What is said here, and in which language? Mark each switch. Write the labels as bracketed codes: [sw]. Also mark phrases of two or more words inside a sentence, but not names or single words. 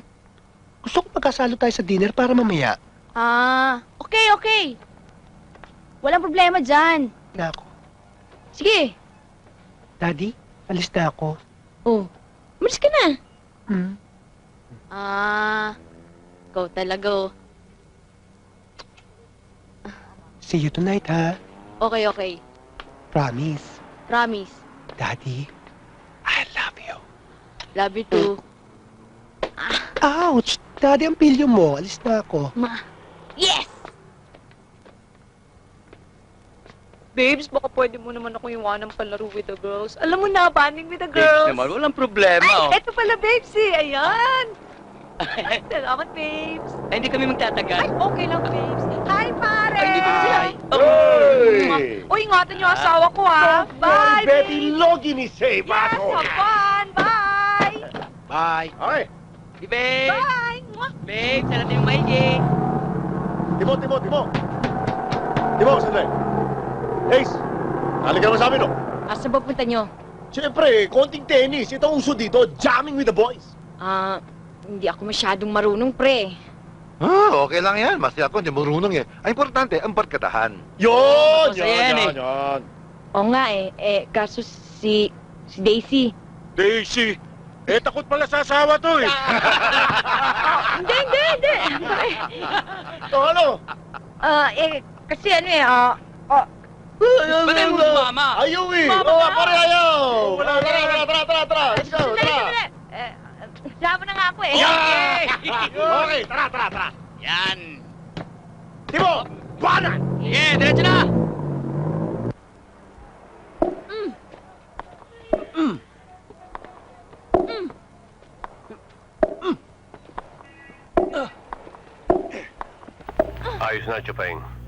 [tl] Gusto ko magkasalo tayo sa dinner para mamaya. Okay. Walang problema dyan. Na ako. Sige. Daddy, alis na ako. Oh, umalis ka na. Ikaw talaga oh. [en] See you tonight, ha? Okay. Promise. Promise. Daddy, I love you. Love you too. [tl] Ouch! Daddy, ang pilyo mo. Alis na ako. Yes! Babes, baka pwede mo naman ako iwanang palaro [en] with the girls. [tl] Alam mo na, banding [en] with the [tl] Babes girls. naman, walang problema. Ay, eto pala, babes eh. Ayan. Salamat, babes. Ay, hindi kami magtatagal. Ay, okay lang, babes. Hi, pare! Ay, hindi ko sila. Uy, ingatan niyo ang asawa ko, ha? Bye, Betty babes! Logi ni Say, Yes, bato! [en] have fun! Bye! Bye. Okay, [tl] Si Babe. Bye! Mwah! Babe, sana tayong maigi. Timo! Timo, sandali. Ace, halika naman sa amin, no? Asa ba punta nyo? Siyempre, konting tennis. Ito ang uso dito, [en] jamming with the boys. [tl] Hindi ako masyadong marunong, pre. Okay lang yan. Masaya ako, hindi marunong eh. Ang importante, ang barkadahan. Yun! Masaya yan, eh. Yan. Oo nga eh. Kaso si Daisy. Daisy, takot pala sa asawa to, eh. Hindi. Ano? Kasi ano eh, Ba't tayo mo sumama? Ayaw, eh. Pare, ayaw. Tara. [en] Let's go, [tl] tara. Sama na nga ako eh. Okay, tara. Yan. Timo, buwanan! Sige, diretso na. Ayos na, Chupaing.